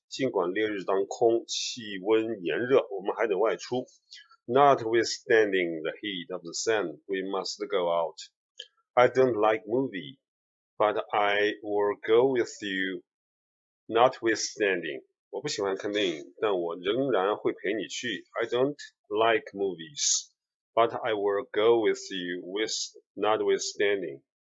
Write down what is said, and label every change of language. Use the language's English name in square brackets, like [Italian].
[Chinese] 尽管烈日当空，气温炎热，我们还得外出。 [English] Notwithstanding the heat of the sun, we must go out. I don't like movie, but I will go with you. [Chinese] Notwithstanding, 我不喜欢看电影，但我仍然会陪你去。 [English] I don't like movies, but I will go with you with notwithstanding,